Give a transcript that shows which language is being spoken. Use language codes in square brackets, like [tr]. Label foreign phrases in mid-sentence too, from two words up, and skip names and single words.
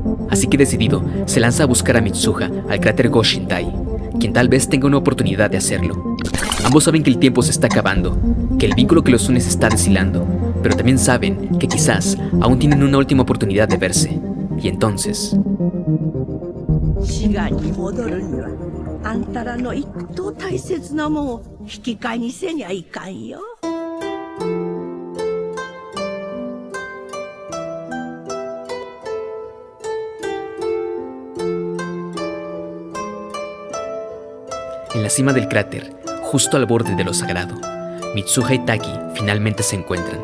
[es] Así que decidido, se lanza a buscar a Mitsuha al cráter Goshintai, quien tal vez tenga una oportunidad de hacerlo. Ambos saben que el tiempo se está acabando, que el vínculo que los une se está deshilando, pero también saben que quizás aún tienen una última oportunidad de verse. Y entonces... [ja] 滋賀に戻るにはあんたらの一等大切なもんを引き換えにせにゃいかんよ。 [es] En la cima del cráter, justo al borde de lo sagrado, Mitsuha y Taki finalmente se encuentran.